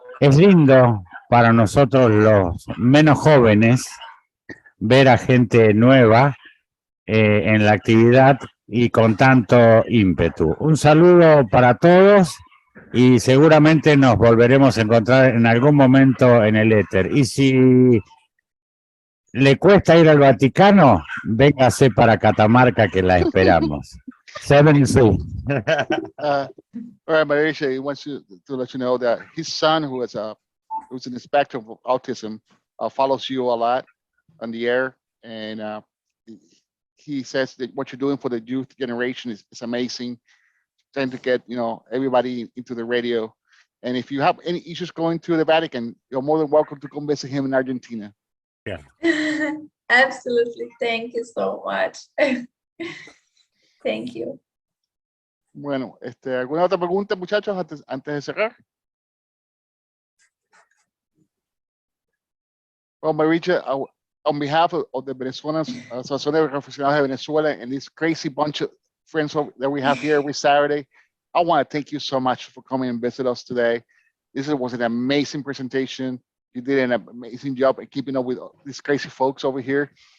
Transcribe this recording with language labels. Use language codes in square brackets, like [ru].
[es] Es lindo para nosotros los menos jóvenes ver a gente nueva en la actividad y con tanto ímpetu. Un saludo para todos y seguramente nos volveremos a encontrar en algún momento en el éter. Y si le cuesta ir al Vaticano, véngase para Catamarca que la esperamos. 73. [en] All right, Marija, he wants to let you know that his son, who's in the spectrum of autism, follows you a lot on the air, and he says that what you're doing for the youth generation is amazing. Trying to get everybody into the radio, and if you have any issues going to the Vatican, you're more than welcome to come visit him in Argentina. Yeah. Absolutely. Thank you so much. Thank you. [es] Bueno, ¿alguna otra pregunta, muchachos, antes de cerrar? [en] Well, Marija, on behalf of the Venezuelans, Asociación de Refugiados de Venezuela, and this crazy bunch of friends that we have here every Saturday, I want to thank you so much for coming and visit us today. This was an amazing presentation. You did an amazing job at keeping up with these crazy folks over here.